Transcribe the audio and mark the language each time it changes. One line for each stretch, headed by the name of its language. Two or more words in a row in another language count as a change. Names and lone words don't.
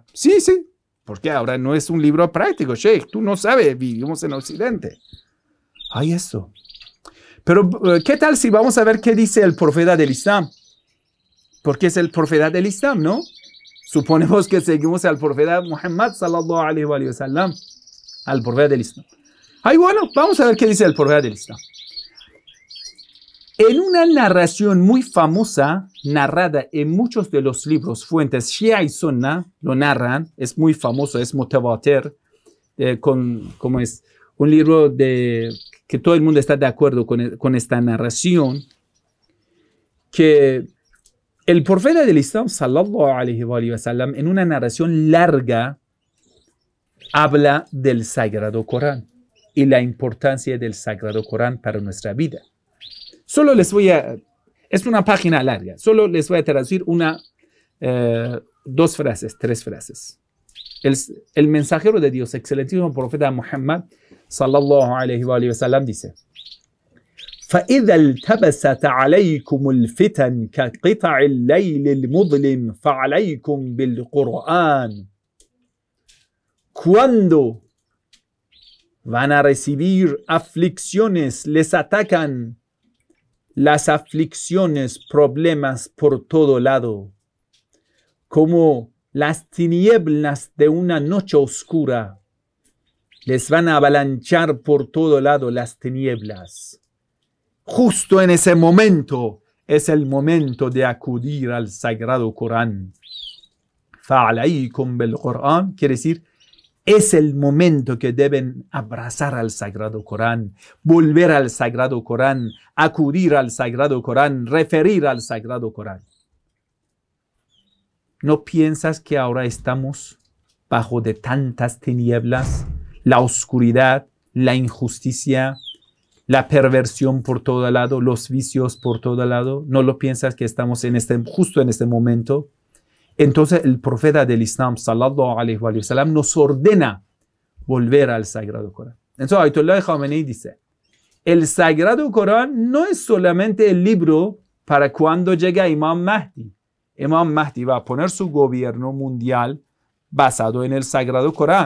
Spanish: Sí, porque ahora no es un libro práctico, Sheikh. Tú no sabes, vivimos en Occidente. Eso. Pero, ¿qué tal si vamos a ver qué dice el profeta del Islam? Porque es el profeta del Islam, ¿no? Suponemos que seguimos al profeta Muhammad
Arabic: صلى الله عليه وسلم,
Spanish: al profeta del Islam. Bueno, vamos a ver qué dice el profeta del Islam. En una narración muy famosa, narrada en muchos de los libros, fuentes Shia y Sunna, lo narran, es muy famoso, es mutawatir, como es un libro que todo el mundo está de acuerdo con esta narración, que el profeta del Islam,
Arabic: صلى الله عليه وسلم,
Spanish: en una narración larga, habla del Sagrado Corán y la importancia del Sagrado Corán para nuestra vida. Solo es una página larga, solo les voy a traducir tres frases. El mensajero de Dios, excelentísimo profeta Muhammad,
Arabic: صلى الله عليه وسلم,
Spanish: dice:
Arabic: فإذا التبست عليكم الفتن كقطع الليل المظلم فعليكم بالقرآن.
Spanish: Cuando van a recibir aflicciones, les atacan las aflicciones, problemas por todo lado, como las tinieblas de una noche oscura. Les van a avalanchar por todo lado las tinieblas. Justo en ese momento es el momento de acudir al Sagrado Corán.
Arabic: فعليكم بالقرآن
Spanish: quiere decir, es el momento que deben abrazar al Sagrado Corán, volver al Sagrado Corán, acudir al Sagrado Corán, referir al Sagrado Corán. ¿No piensas que ahora estamos bajo de tantas tinieblas, la oscuridad, la injusticia, la perversión por todo lado, los vicios por todo lado? ¿No lo piensas que estamos justo en este momento? Entonces el profeta del Islam,
Arabic: صلى الله عليه وسلم,
Spanish: nos ordena volver al Sagrado Corán. Entonces Ayatollah Khamenei dice, el Sagrado Corán no es solamente el libro para cuando llegue Imam Mahdi. Imam Mahdi va a poner su gobierno mundial basado en el Sagrado Corán.